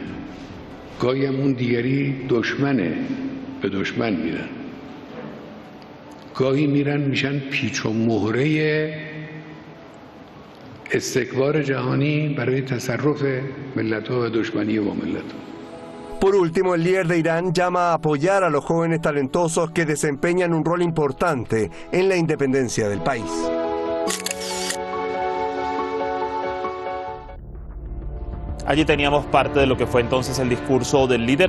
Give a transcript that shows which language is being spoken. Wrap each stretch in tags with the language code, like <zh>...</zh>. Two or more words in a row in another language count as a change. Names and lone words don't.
<fa>گاهی هم اون دیگری دشمنه، به دشمن میدن. گاهی میرن میشن پیچ و مهره استکبار جهانی برای تصرف ملت‌ها و دشمنی با ملت‌ها.</fa> <es>Por último, el líder de Irán llama a apoyar a los jóvenes talentosos que desempeñan un rol importante en la independencia del país. Allí teníamos parte de lo que fue entonces el discurso del líder.</es>